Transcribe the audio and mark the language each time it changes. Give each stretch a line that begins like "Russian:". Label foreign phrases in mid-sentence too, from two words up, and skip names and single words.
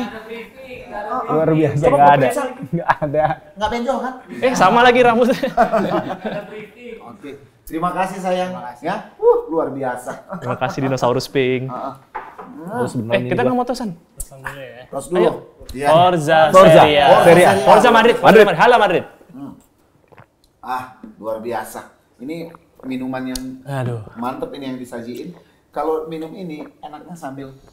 Indonesian: Luar biasa, nggak ada. Nggak benjol kan? Sama lagi rambutnya. Oke. Terima kasih sayang. Ya, luar biasa. Terima kasih dinosaurus pink. Kita nggak mau tosan. Tos dulu. Forza. Serie A. Forza Madrid. Halo Madrid. Luar biasa. Ini minuman yang mantep ini yang disajiin. Kalau minum ini enaknya sambil